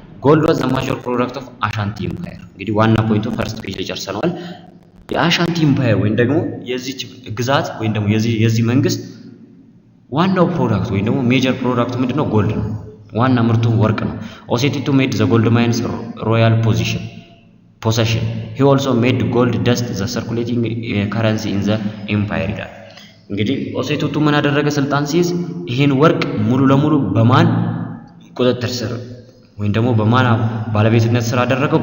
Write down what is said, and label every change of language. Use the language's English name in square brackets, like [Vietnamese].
[English] ጎልድ ዋዝ ዘ ማጆር ፕሮዳክት ኦፍ አሻንቲ ኢምፓየር። [Amharic] እንግዲህ ዋና ፖይንቱ ፈርስት ፔጅ ላይ ጨርሰናል። የአሻንቲ ኢምፓየር ወይም ደግሞ የዚህ ግዛት ወይም ደግሞ የዚህ መንግስት ዋናው ፕሮዳክት ወይም ደግሞ ሜጀር ፕሮዳክት ምንድነው? ጎልድ ነው። ዋና ምርቱ ወርቅ ነው። [English] ኦሴይ ቱቱ ሜድ ዘ ጎልድ ማይንስ ሮያል possession. He also made gold dust the circulating currency in the empire [Amharic] ይላል። እንግዲህ ኦሴይ ቱቱ ምን አደረገ? ስልጣን ሲይዝ ይሄን ወርቅ ሙሉ ለሙሉ በማን ቁጥጥር ስር ወይም ደግሞ በማን ባለቤትነት ስር አደረገው?